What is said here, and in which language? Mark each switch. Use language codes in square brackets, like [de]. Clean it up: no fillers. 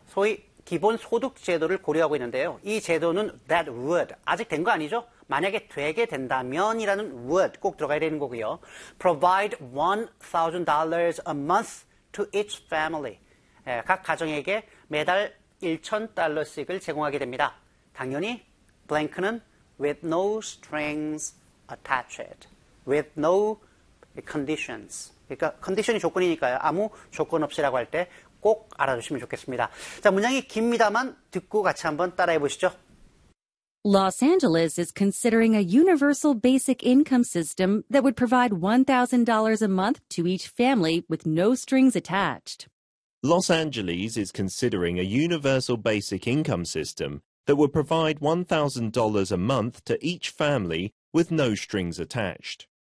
[ko] 소위 기본소득 제도를 고려하고 있는데요. 이 제도는 [en] that would, [ko] 아직 된 거 아니죠? 만약에 되게 된다면 이라는 would 꼭 들어가야 되는 거고요. [en] Provide $1,000 a month to each family. [ko] 각 가정에게 매달 $1,000씩을 제공하게 됩니다. 당연히 [en] blank는 with no strings attached, with no conditions. [ko] 그러니까 condition이 조건이니까요. 아무 조건 없이라고 할 때 꼭 알아주시면 좋겠습니다. 자, 문장이 깁니다만 듣고 같이 한번 따라해 보시죠. [en] Los Angeles is considering a universal basic income system that would provide $1,000 a month to each family with no strings attached. Los Angeles is considering a universal basic income system that would provide $1,000 a month to each family with no strings attached.